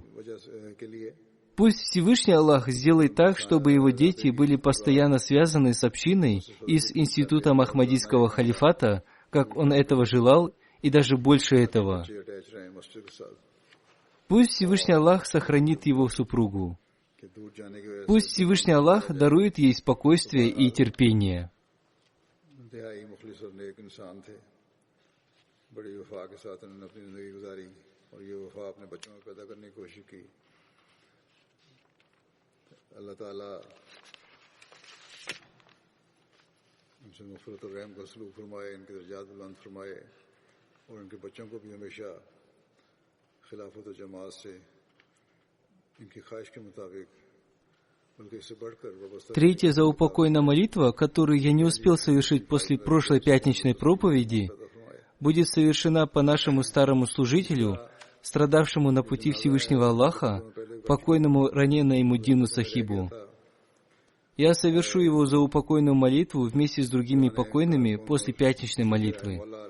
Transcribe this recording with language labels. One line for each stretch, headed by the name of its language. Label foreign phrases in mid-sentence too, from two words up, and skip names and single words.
Russian: Пусть Всевышний Аллах сделает так, чтобы его дети были постоянно связаны с общиной и с институтом Ахмадийского халифата, как он этого желал, и даже больше этого. Пусть Всевышний Аллах сохранит его супругу. Пусть Всевышний Аллах дарует ей спокойствие и терпение.
Hindi: बड़ी वफा के साथ उन्होंने अपनी ज़िंदगी गुजारी और ये वफा अपने बच्चों में पैदा करने की कोशिश की। अल्लाह ताला उनसे मग़फ़िरत और रहम का सलूक फरमाए, इनके दर्जात बुलंद फरमाए और इनके बच्चों को भी हमेशा खिलाफत और जमात से इनकी ख्वाहिश के मुताबिक बल्कि इससे बढ़कर वाबस्ता।
Russian: Третья заупокойная молитва, которую я не успел совершить после прошлой пятничной проповеди, будет совершена по нашему старому служителю, страдавшему на пути Всевышнего Аллаха, покойному ранее Муддину Сахибу. Я совершу его заупокойную молитву вместе с другими покойными после пятничной молитвы.